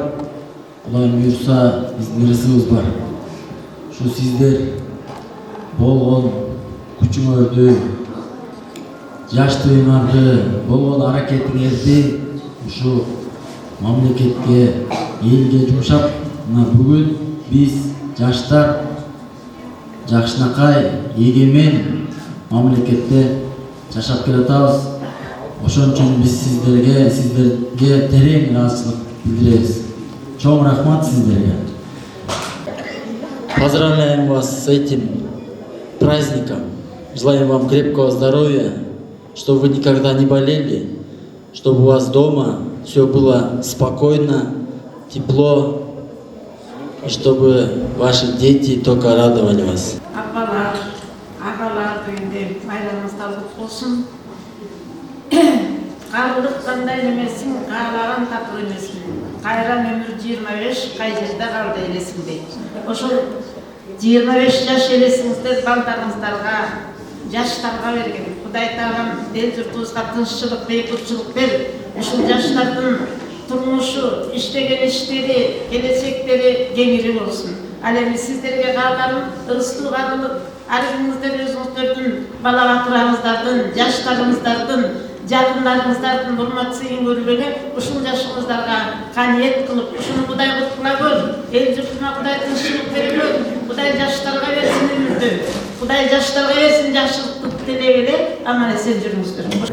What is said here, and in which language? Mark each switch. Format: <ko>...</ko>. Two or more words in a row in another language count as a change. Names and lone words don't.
<ky>Кудайым буйрса, биздин ырысыбыз бар. Ушу сиздер болгон күчүңөрдү, жаштыгыңарды, болгон аракетиңерди ушу мамлекетке, элге жумшап, бүгүн биз жаштар жакшынакай, эгемен мамлекетте жашап келатабыз. Ошон үчүн биз сиздерге терең ыраазычылык билдиребиз. Чоң рахмат сиздерге.</ky> <ru>Поздравляем вас с этим праздником. Желаем вам крепкого здоровья, чтобы вы никогда не болели, чтобы у вас дома все было спокойно, тепло, и чтобы ваши дети только радовали вас.</ru> <kk>Апалар, ағалар дегенде майрамыңыздар құтты болсын. Қарылық қандай немесің, қағалаған татыр емесің. Қайран өмір 25, қай жерде қалды елесің дейді. Ошол 25 жаш елесіңіздер балдарыңыздарға, жаштарға берген. Құдай тағам ел жұртымызға тыныштылық, бейбітшілік бер.</kk> <ky>Ошол жаштардың турмушу, иштеген иштери, келечектери кеңири болсун. Ал эми сиздерге калган ырыстуу карылык, арыңыздар өзүңүздөрдүн бала батыраңыздардын, жаштарыңыздардын, жакындарыңыздардын урмат сыйын көрүп эле ушул жашыңыздарга каниет кылып, ушуну Кудай куткулагыл, эл журтуна Кудай тынччылык бербөй, Кудай жаштарга берсин өмүрдү, Кудай жаштарга берсин жакшылыкты телеп эле аман эсен жүрүңүздөр.</ky>